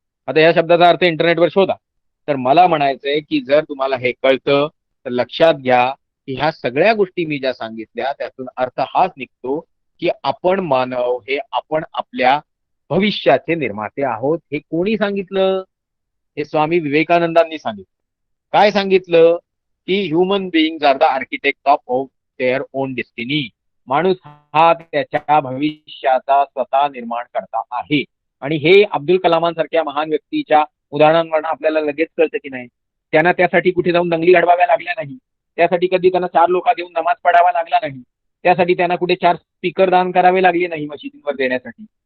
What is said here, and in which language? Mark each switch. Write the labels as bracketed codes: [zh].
[mr] आता या शब्दाचा अर्थ इंटरनेटवर शोधा. तर मला म्हणायचंय की जर तुम्हाला हे कळतं तर लक्षात घ्या की ह्या सगळ्या गोष्टी मी ज्या सांगितल्या त्यातून अर्थ हाच निघतो की आपण मानव हे आपण आपल्या भविष्याचे निर्माते आहोत. हे कोणी सांगितलं? हे स्वामी विवेकानंदांनी सांगितलं. काय सांगितलं? [en] की human beings are the architect of their own destiny. [mr] माणूस हा त्याच्या भविष्याचा स्वतः निर्माण करता आहे. आणि हे अब्दुल कलामांसारख्या महान व्यक्तीच्या उदाहरणांवरून आपल्याला लगेच कळतं की नाही. त्यांना त्यासाठी कुठे जाऊन दंगली घडवाव्या लागल्या नाही, त्यासाठी कधी त्यांना 4 लोका देऊन नमाज पढावा लागला नाही, त्यासाठी त्यांना कुठे 4 स्पीकर दान करावे लागले नाही मशिदींवर देण्यासाठी.